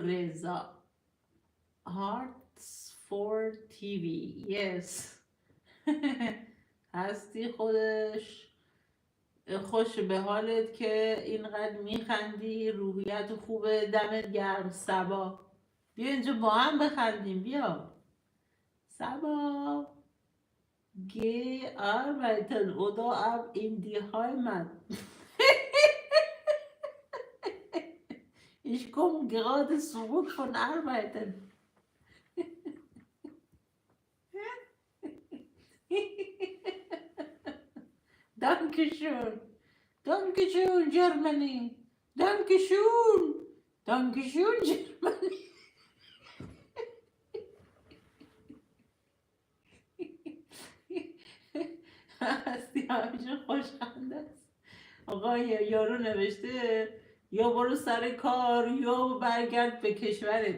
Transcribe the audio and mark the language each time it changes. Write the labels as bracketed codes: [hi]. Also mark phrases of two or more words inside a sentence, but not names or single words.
[en] رضا Hearts for TV yes. [fa] هستی خوش به حالت که اینقدر میخندی. روحیت خوبه دمت گرم. سبا بیا اینجا با هم بخندیم. [de] بیا سبا Geh arbeiten oder ab in die Heimat. Ich komme gerade zurück von Arbeiten. Dankeschön. Dankeschön, Germany. Dankeschön. Dankeschön, Germany. [fa] هستی همیشه خوشخنده است. آقا یارو نوشته یا برو سر کار یا برگرد به کشورت.